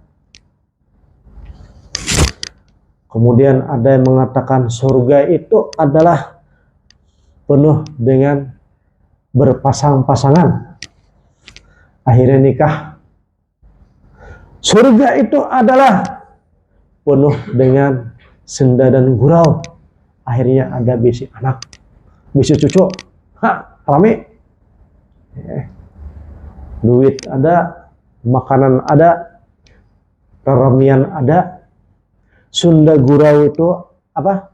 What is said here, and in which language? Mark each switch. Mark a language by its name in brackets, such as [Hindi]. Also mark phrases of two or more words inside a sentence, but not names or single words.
[Indonesian] Kemudian ada yang mengatakan surga itu adalah penuh dengan berpasang-pasangan. Akhirnya nikah. Surga itu adalah penuh dengan senda dan gurau. [Banjar] Akhirnya ada bisi anak, bisi cucu. [Indonesian] Rame. Duit ada, makanan ada, remian ada. Sunda gurau itu apa?